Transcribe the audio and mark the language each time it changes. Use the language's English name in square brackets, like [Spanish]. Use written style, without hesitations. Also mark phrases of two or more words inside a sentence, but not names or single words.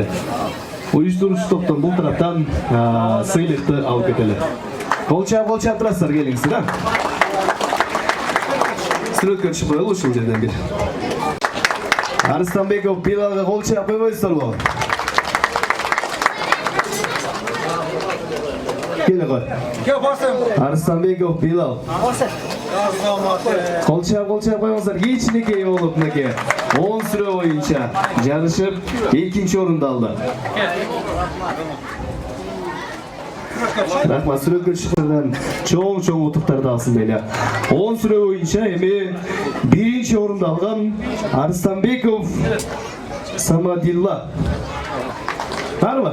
[Kyrgyz] Уюштуруучу топтон бул тараптан сыйлыкты алып кетели. Кол чаап турасыздар, келиңиздер, а? Сүрөткө чыгып коелу ушул жерден бир. Арыстанбеков Билалга кол чаап койбойсуздарбы? [Kazakh] Келе қой. Арыстанбеков Билал. Қолчап қойыңыздар. Кичинекей болып мінекей 10 сүре бойынша жарышып, екінші орынды алды. [Kyrgyz] Рахмат, сүрөткө чыгып чоң утуктарды алсын беле. 10 сүрө боюнча эми биринчи орунду алган Арыстанбеков Самадилла. Барбы?